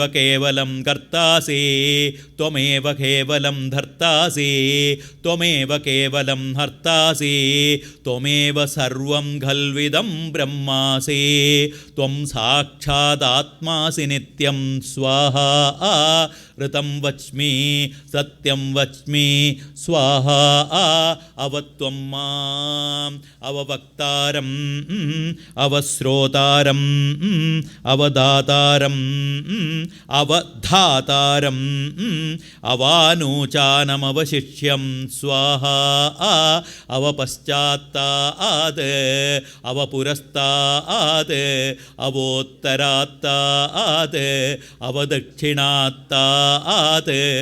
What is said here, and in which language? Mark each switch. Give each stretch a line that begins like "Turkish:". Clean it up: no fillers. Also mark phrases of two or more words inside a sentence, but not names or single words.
Sanskrit: केवलं कर्तासि त्वमेव केवलं धर्तासि त्वमेव केवलं हर्तासि त्वमेव सर्वं खल्विदं ब्रह्मासि त्वं साक्षादात्मासि नित्यं स्वाहा ऋतं वच्मि सत्यं वच्मि स्वाहा अवत्वं माम् अववक्तारम् अवश्रोतारम् അവതാരം അവദാതാരം അവധാതാരം അവാനൂചാനമവശിഷ്യം സ്വാഹ അവപശ്ചാത്താത് അവപുരസ്താത് അവോത്തരാത്താത് അവദക്ഷിണാത്താത്